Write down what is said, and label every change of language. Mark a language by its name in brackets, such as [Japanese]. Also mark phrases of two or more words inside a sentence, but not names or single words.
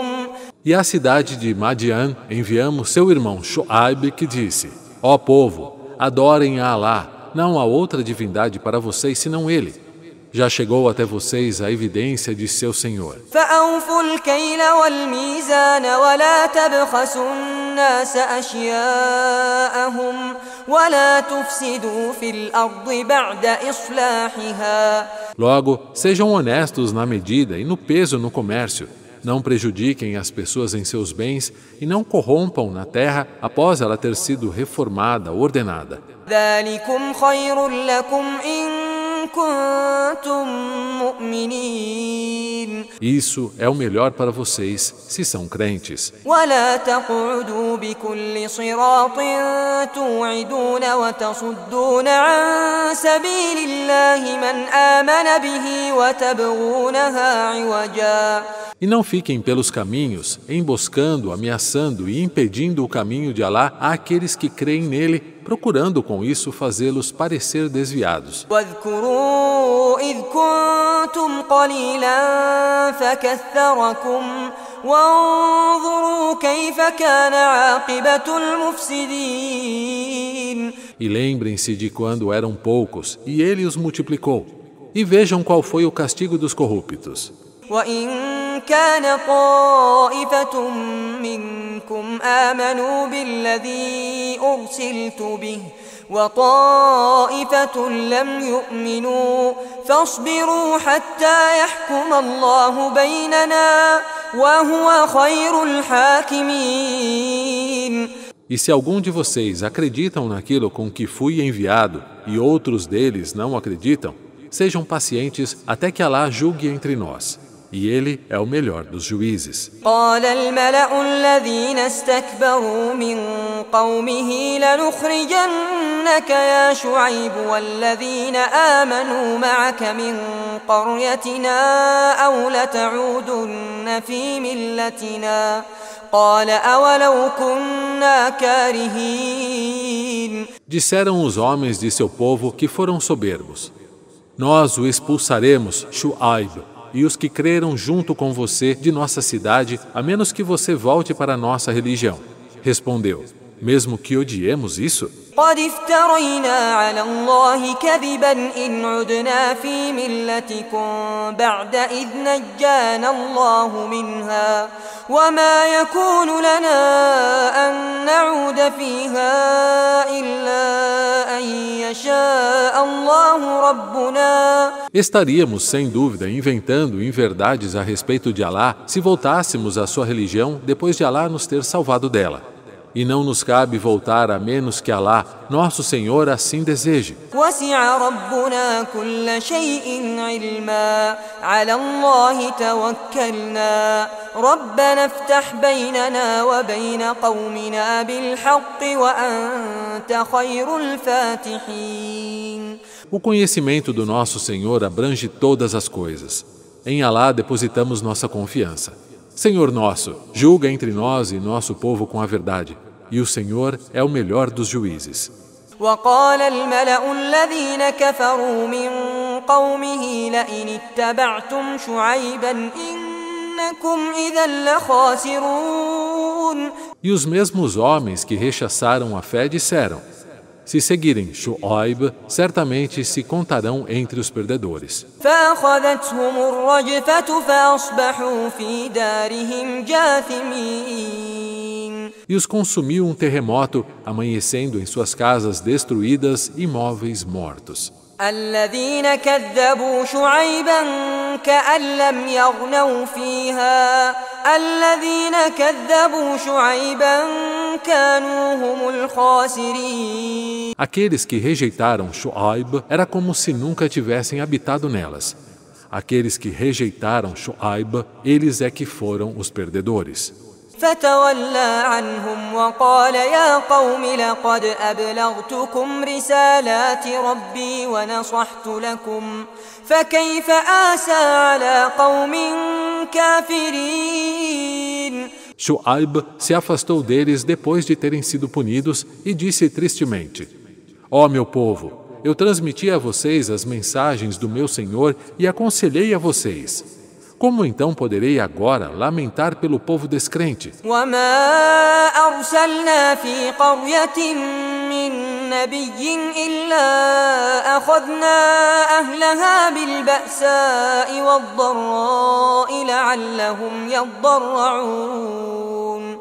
[Portuguese] E à cidade de Madian enviamos seu irmão Shu'aib, que disse: Ó povo, adorem a Alá, não há outra divindade para vocês senão Ele. Já chegou até vocês a evidência de seu Senhor. [Arabic] فأوفوا الكيل والميزان ولا تبخسوا الناس أشياءهم ولا تفسدوا في الأرض بعد إصلاحها. [Portuguese] Logo, sejam honestos na medida e no peso no comércio. Não prejudiquem as pessoas em seus bens e não corrompam na terra após ela ter sido reformada, ordenada. [Arabic] ذلكم خير لكم إن كنتم مؤمنين. [Portuguese] Isso é o melhor para vocês, se são crentes. [Arabic] ولا تقعدوا بكل صراط توعدون وتصدون عن سبيل الله من آمن به وتبغونها عوجا. [Portuguese] E não fiquem pelos caminhos, emboscando, ameaçando e impedindo o caminho de Alá àqueles que creem nele, procurando com isso fazê-los parecer desviados. [Arabic] واذكروا إذ كنتم قليلا فكثركم وانظروا كيف كان عاقبة المفسدين. [Portuguese] E lembrem-se de quando eram poucos, e ele os multiplicou. E vejam qual foi o castigo dos corruptos. [Arabic] وإن كان طائفة منكم آمنوا بالذي أرسلت به وطائفة لم يؤمنوا فاصبروا حتى يحكم الله بيننا وهو خير الحاكمين. [Portuguese] E se algum de vocês acreditam naquilo com que fui enviado e outros deles não acreditam, sejam pacientes até que Alá julgue entre nós. E ele é o melhor dos juízes. [Arabic] قال الملأ الذين استكبروا من قومه لنخرجنك يا شعيب والذين آمنوا معك من قريتنا أو لتعودن في ملتنا قال أولو كنا كارهين. [Portuguese] Disseram os homens de seu povo que foram soberbos: Nós o expulsaremos, Shu'aib, e os que creram junto com você de nossa cidade, a menos que você volte para a nossa religião. Respondeu: Mesmo que odiemos isso? [Arabic] قد افترينا على الله كذبا إن عدنا في ملتكم بعد إذ نجانا الله منها وما يكون لنا أن نعود فيها إلا أن يشاء الله ربنا. [Portuguese] Estaríamos, sem dúvida, inventando inverdades a respeito de Alá se voltássemos à sua religião depois de Alá nos ter salvado dela. E não nos cabe voltar a menos que Alá, nosso Senhor, assim deseje. [Arabic] وسع ربنا كل شيء علما على الله توكلنا ربنا افتح بيننا وبين قومنا بالحق وأنت خير الفاتحين. [Portuguese] O conhecimento do nosso Senhor abrange todas as coisas. Em Alá depositamos nossa confiança. Senhor nosso, julga entre nós e nosso povo com a verdade, e o Senhor é o melhor dos juízes. [Arabic] وقال الملأ الذين كفروا من قومه لئن اتبعتم شعيبا إنكم إذا لخاسرون. [Portuguese] E os mesmos homens que rechaçaram a fé disseram: Se seguirem Shu'aib, certamente se contarão entre os perdedores. [Arabic] فأخذتهم الرجفة فأصبحوا في دارهم جاثمين. [Portuguese] E os consumiu um terremoto, amanhecendo em suas casas destruídas e móveis mortos. [Arabic] الذين كذبوا شعيبا كأن لم يغنوا فيها الذين كذبوا شعيبا كانوا هم الخاسرين. [Portuguese] Aqueles que rejeitaram Shu'aib era como se nunca tivessem habitado nelas. Aqueles que rejeitaram Shu'aib, eles é que foram os perdedores. [Arabic] فتولى عنهم وقال يا قوم لقد أبلغتكم رسالات ربي ونصحت لكم فكيف آسى على قوم كافرين. [Portuguese] Shu'aib se afastou deles depois de terem sido punidos e disse tristemente: Ó meu povo, eu transmiti a vocês as mensagens do meu Senhor e aconselhei a vocês. Como então poderei agora lamentar pelo povo descrente? [Arabic] وما أرسلنا في قرية من نبي إلا أخذنا أهلها بالبأساء والضراء لعلهم يضرعون.